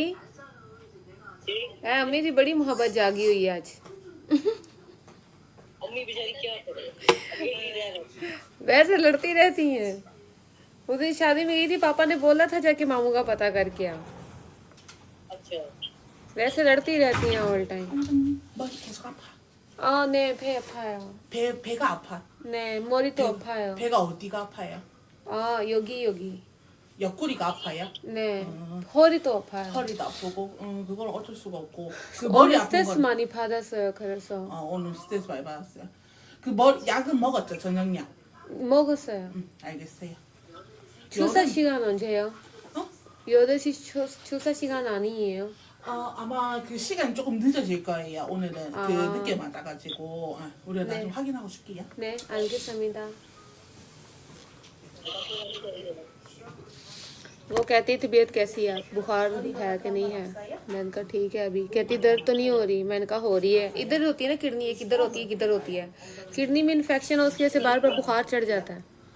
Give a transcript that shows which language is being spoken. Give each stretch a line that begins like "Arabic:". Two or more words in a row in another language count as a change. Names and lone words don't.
Hindi: है अम्मी की बड़ी मोहब्बत जागी हुई है आज। अम्मी बेचारी क्या करे, अकेली रह रही। वैसे लड़ती रहती हैं। उस दिन शादी में गई थी, पापा ने बोला था जाके मामू का पता करके आ। अच्छा, वैसे लड़ती रहती हैं
English: all time.
Korean: 머리 계속 아파. 네, 배 아파요. 배가 아파. 네, 머리도 아파요. 배가 어디가 아파요? 여기. 옆구리가 아파요? 네, 허리도 아파요. 허리도 아프고, 그건 어쩔 수가 없고. 그 오늘 머리 아픈 스트레스 건, 많이 받았어요. 그래서 오늘 스트레스 많이 받았어요. 그 머리 약은 먹었죠, 저녁약. 먹었어요. 알겠어요. 주사 시간 언제요? 8시 주사 시간 아니에요? 아마 그 시간 조금 늦어질 거예요. 오늘은 아. 그 늦게 맞아가지고 우리가 네. 나중에 확인하고 줄게요. 네, 알겠습니다.
Hindi: वो कहती तबीयत कैसी है, बुखार है कि नहीं है? मैंने कहा ठीक है अभी। कहती दर्द तो नहीं हो रही। मैंने कहा हो रही है, इधर होती है ना किडनी, किधर होती है किधर होती है। किडनी में इन्फेक्शन है, उसकी वजह से बार बार बुखार चढ़ जाता है।